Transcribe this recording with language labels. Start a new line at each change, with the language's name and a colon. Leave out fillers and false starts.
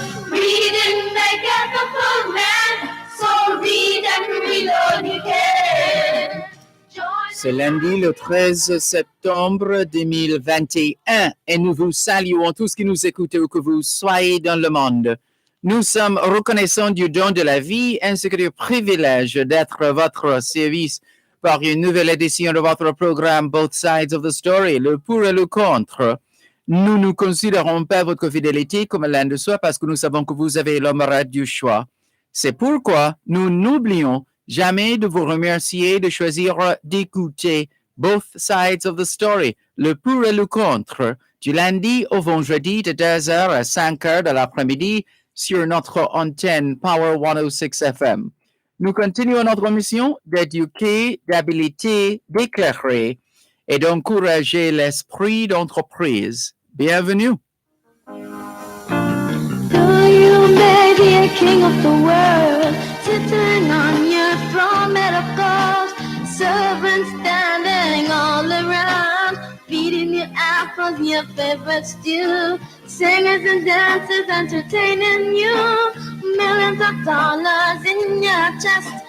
English: Reading make us a full man, so read and read all you can.
French: C'est lundi le 13 septembre 2021 et nous vous saluons tous qui nous écoutez où que vous soyez dans le monde. Nous sommes reconnaissants du don de la vie ainsi que du privilège d'être à votre service par une nouvelle édition de votre programme Both Sides of the Story, le pour et le contre. Nous ne considérons pas votre fidélité comme l'un de soi parce que nous savons que vous avez l'honneur du choix. C'est pourquoi nous n'oublions jamais de vous remercier de choisir d'écouter Both Sides of the Story, le pour et le contre, du lundi au vendredi de 2h à 5h de l'après-midi sur notre antenne Power 106 FM. Nous continuons notre mission d'éduquer, d'habiliter, d'éclairer et d'encourager l'esprit d'entreprise. Bienvenue.
English: So you may be a king of the world, sitting on your throne, metaphors, servants standing all around, feeding you apples, your favorite stew, singers and dancers entertaining you, millions of dollars in your chest.